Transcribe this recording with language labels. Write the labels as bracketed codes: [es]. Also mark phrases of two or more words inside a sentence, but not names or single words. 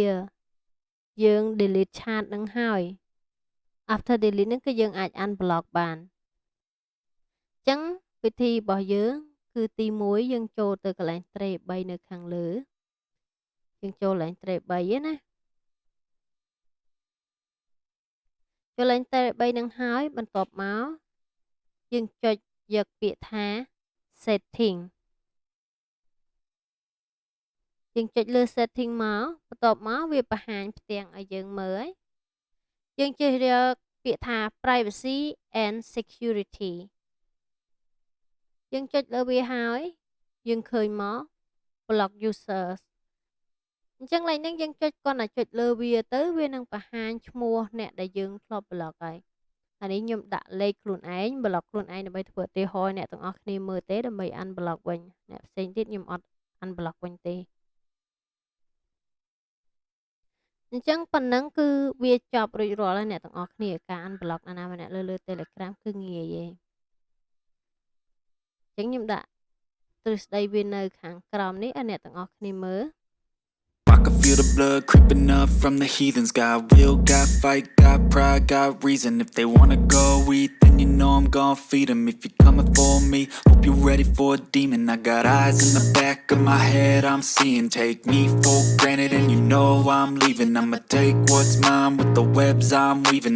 [km] យើង delete ឆាតនឹងហើយ [en] after delete [km] នឹងគឺយើងអាច unblock បានអញ្ចឹងវិធីរបស់យើងគឺទី1យើងចូលទៅកន្លែង tray 3នៅខាងលើយើងចូលកន្លែង tray 3ណាចូលកន្លែង tray 3នឹងហើយបន្ទាប់មកយើងចុចយកពាក្យថា setting យើងចុចលើ setting មកបន្ទាប់មកវាបង្ហាញផ្ទាំងឲ្យយើងមើលយើងជ្រើសរើសពាក្យថា [en] privacy and security [km] យើងចុចលើវាហើយយើងឃើញមក [en] block users [km] អញ្ចឹងឡើយហ្នឹងយើងចុចគាត់តែចុចលើវាទៅវានឹងបង្ហាញឈ្មោះអ្នកដែលយើងធ្លាប់ block ហើយអានេះខ្ញុំដាក់លេខខ្លួនឯង block ខ្លួនឯងដើម្បីធ្វើឧទាហរណ៍អ្នកទាំងអស់គ្នាមើលទេដើម្បី unblock វិញអ្នកផ្សេងទៀតខ្ញុំអត់ unblock វិញទេ អញ្ចឹងប៉ុណ្ណឹងគឺវាចប់រួចរាល់ហើយអ្នកទាំងអស់គ្នាការ unblock ណាម្នាក់លើ Telegram គឺងាយទេអញ្ចឹងខ្ញុំដាក់ទ្រឹស្ដីវានៅខាងក្រោមនេះឲ្យអ្នកទាំងអស់គ្នាមើល [en] I can feel the blood creeping up from the heathens. Got will, got fight, got pride, got reason. If they wanna go eat, then you know I'm gon' feed them. If you're coming for me, hope you're ready for a demon. I got eyes in the back of my head, I'm seeing. Take me for granted and you know I'm leaving. I'ma take what's mine with the webs I'm weaving.